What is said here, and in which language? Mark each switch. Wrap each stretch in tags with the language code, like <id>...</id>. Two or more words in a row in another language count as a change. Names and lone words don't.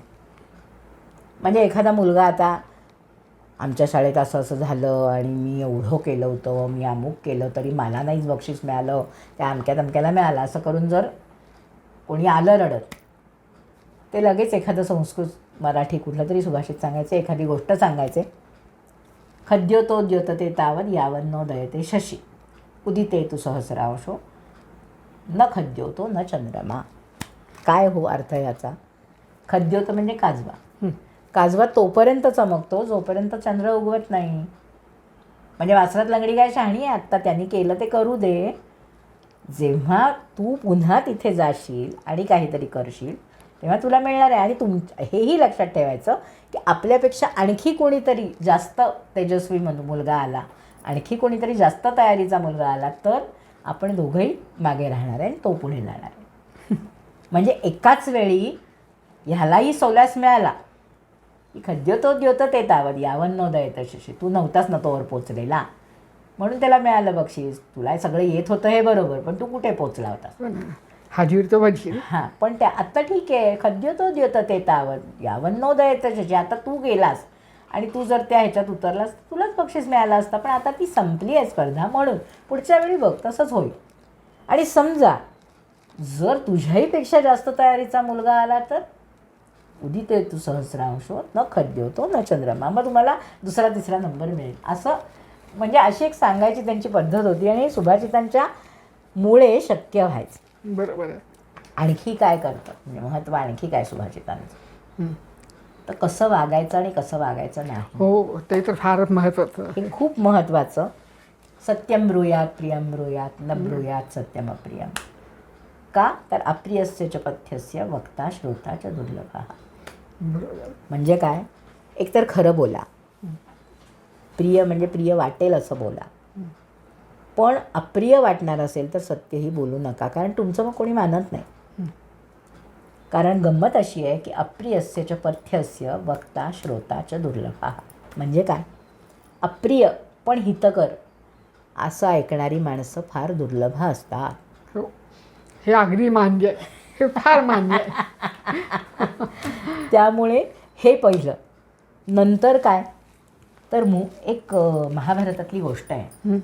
<mr>म्हणजे एखादा मुलगा आता आमच्या शाळेत असं असं झालं आणि मी एवढं केलं होतं, मी अमुक केलं तरी मला नाहीच बक्षीस मिळालं, त्या अमक्या तमक्याला मिळालं, असं करून जर कोणी आलं रडत, ते लगेच एखादं संस्कृत मराठी कुठलं तरी सुभाषित सांगायचे, एखादी गोष्ट सांगायचे.</mr> <sa>खद्योतो द्योतते तावद यावद नो दयते शशी उदिते तू सहस्रावशो न खद्योतो न चंद्रमा.</sa> <mr>काय हो अर्थ याचा? खद्योत म्हणजे काजवा. काजवा तोपर्यंत चमकतो जोपर्यंत चंद्र उगवत नाही. म्हणजे वासरात लंगडी काय शहाणी आहे आत्ता, त्यांनी केलं ते करू दे. जेव्हा तू पुन्हा तिथे जाशील आणि काहीतरी करशील तेव्हा तुला मिळणार आहे. आणि हेही लक्षात ठेवायचं की आपल्यापेक्षा आणखी कोणीतरी जास्त तेजस्वी मुलगा आला, आणखी कोणीतरी जास्त तयारीचा मुलगा आला तर आपण दोघंही मागे राहणार आहे आणि तो पुढे जाणार आहे. म्हणजे एकाच वेळी ह्यालाही सोलास मिळाला की</mr> <sa>खद्योतो द्योत ते तावत यावन नोदयत शशी,</sa> <mr>तू नव्हताच ना तोवर पोचलेला म्हणून त्याला मिळालं बक्षीस. तुला सगळं येत होतं हे बरोबर, पण तू कुठे पोचला होता. हाजीर तो वजीर. हां, पण त्या आत्ता ठीक आहे,</mr> <sa>खद्योतो द्योत ते तावत यावन नोदयत शशी.</sa> <mr>आता तू गेलास आणि तू जर त्या ह्याच्यात उतरलास तुलाच बक्षीस मिळालं असतं, पण आता ती संपली आहे स्पर्धा म्हणून पुढच्या वेळी बघ तसंच होईल. आणि समजा जर तुझ्याहीपेक्षा जास्त तयारीचा मुलगा आला तर</mr> <sa>उदिते तू सहस्रांशो न खद्योतो न चंद्रमा,</sa> <mr>मग तुम्हाला दुसरा तिसरा नंबर मिळेल. असं म्हणजे अशी एक सांगायची त्यांची पद्धत होती आणि सुभाषितांच्या मुळे शक्य व्हायचं. बरोबर आहे. आणखी काय करतं म्हणजे महत्त्व आणखी काय सुभाषितांचं, तर कसं वागायचं आणि कसं वागायचं नाही हो, ते तर फारच महत्त्वाचं. हे खूप महत्त्वाचं.</mr> <sa>सत्यम ब्रूयात प्रियम ब्रूयात न ब्रूयात सत्यम अप्रियम. का तर अप्रियस्य च पथ्यस्य वक्ता श्रोता च दुर्लभः.</sa> <mr>बरोबर. म्हणजे काय, एकतर खरं बोला, प्रिय म्हणजे प्रिय वाटेल असं बोला, पण अप्रिय वाटणार असेल तर सत्यही बोलू नका, कारण तुमचं मग कोणी मानत नाही. कारण गंमत अशी आहे की</mr> <sa>अप्रियस्य च पथ्यस्य वक्ता श्रोता च दुर्लभः.</sa> <mr>म्हणजे काय, अप्रिय पण हितकर असं ऐकणारी माणसं फार दुर्लभ असतात. हो, हे अगदी मान्य आहे, हे फार मान्य आहे. त्यामुळे हे पहिलं. नंतर काय तर एक महाभारतातली गोष्ट आहे.</mr>